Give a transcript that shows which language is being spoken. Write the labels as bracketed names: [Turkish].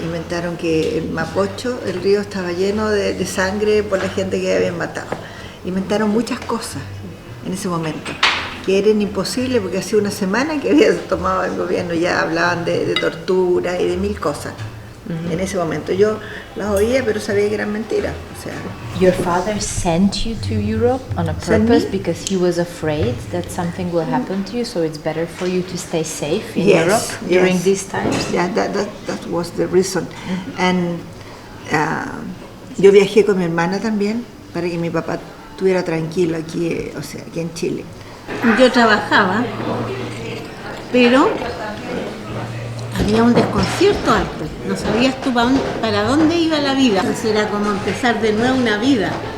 [Spanish] Inventaron que en Mapocho el río estaba lleno de sangre por la gente que habían matado. Inventaron muchas cosas en ese momento, que eran imposibles porque hacía una semana que había tomado el gobierno, ya hablaban de tortura y de 1000 cosas. En ese momento yo las oía, pero sabía que eran mentiras. O sea, [English] your father sent you to Europe on a purpose because he was afraid that something will happen to you, so it's better for you to stay safe in Europe during these times? Yeah, that was the reason. [Spanish] And yo viajé con mi hermana también para que mi papá estuviera tranquilo aquí, o sea, aquí en Chile. Yo trabajaba, pero había un desconcierto alto. No sabías tú para dónde iba la vida. Entonces era como empezar de nuevo una vida.